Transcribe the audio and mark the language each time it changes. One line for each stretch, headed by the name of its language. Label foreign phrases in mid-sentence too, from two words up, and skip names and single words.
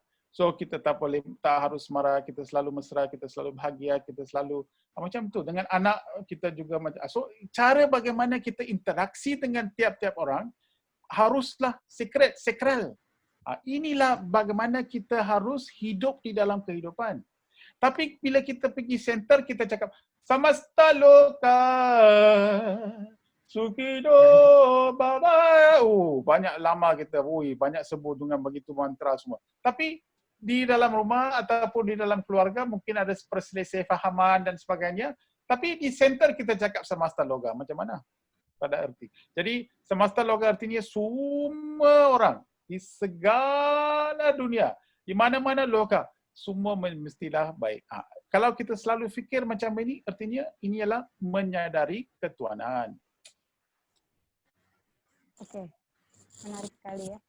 Malay: So kita tak harus marah, kita selalu mesra, kita selalu bahagia, kita selalu macam tu. Dengan anak kita juga macam. So cara bagaimana kita interaksi dengan tiap-tiap orang haruslah sakral. Inilah bagaimana kita harus hidup di dalam kehidupan. Tapi bila kita pergi center, kita cakap
Sanskrit: samasta loka Sukido baba.
Malay: Banyak lama kita, banyak sebut dengan begitu mantra semua. Tapi di dalam rumah ataupun di dalam keluarga mungkin ada perselisihan fahaman dan sebagainya. Tapi di center kita cakap
Sanskrit: samasta loka.
Malay: Macam mana? Pada arti. Jadi
Sanskrit: samasta loka
Malay: artinya semua orang di segala dunia, di mana-mana loka, semua mestilah baik. Kalau kita selalu fikir macam ini, artinya ini adalah menyadari ketuhanan.
Indonesian: Oke, menarik sekali ya.